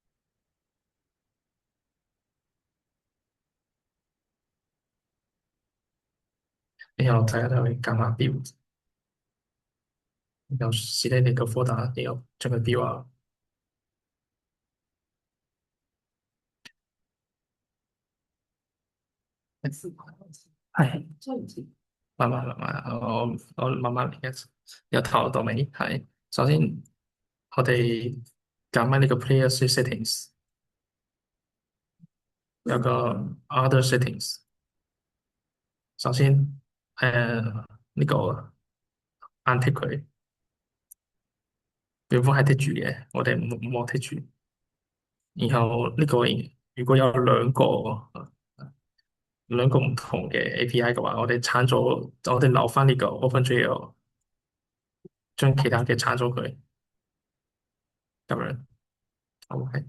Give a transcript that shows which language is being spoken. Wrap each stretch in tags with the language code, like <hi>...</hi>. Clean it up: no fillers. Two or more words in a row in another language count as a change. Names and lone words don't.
<yue>然後睇下佢減下標，然後試呢個 folder，然後將佢標啊，係慢慢，我慢慢嚟嘅，由頭到尾係。首先我哋揀翻呢個</yue> <en>player settings，</en> <yue>有個</yue> <en>other settings。</en> <yue>首先呢個 untick 佢，原本係剔住嘅，我哋唔好剔住。然後呢個如果有兩個唔同嘅 API 嘅話，我哋鏟咗，我哋留翻呢個 OpenGL，將其他嘅鏟咗佢，咁樣 OK。</yue>